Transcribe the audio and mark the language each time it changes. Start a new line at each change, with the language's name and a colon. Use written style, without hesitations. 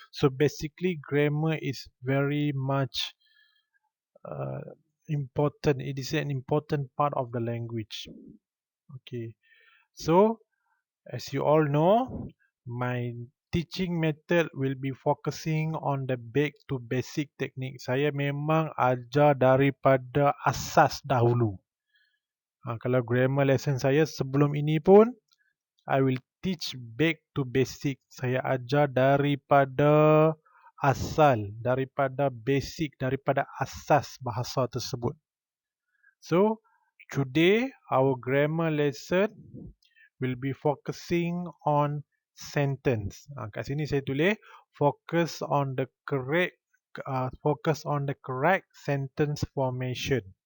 English: So basically grammar is very much important. It is an important part of the language. Okay, so as you all know, my teaching method will be focusing on the back to basic technique.
Malay: Saya memang ajar daripada asas dahulu.
English: Kalau grammar lesson
Malay: saya sebelum ini pun,
English: I will teach back to basic.
Malay: Saya ajar daripada asal, daripada basic, daripada asas bahasa tersebut.
English: So, today our grammar lesson will be focusing on sentence.
Malay: Kat sini saya tulis
English: focus on the correct sentence formation.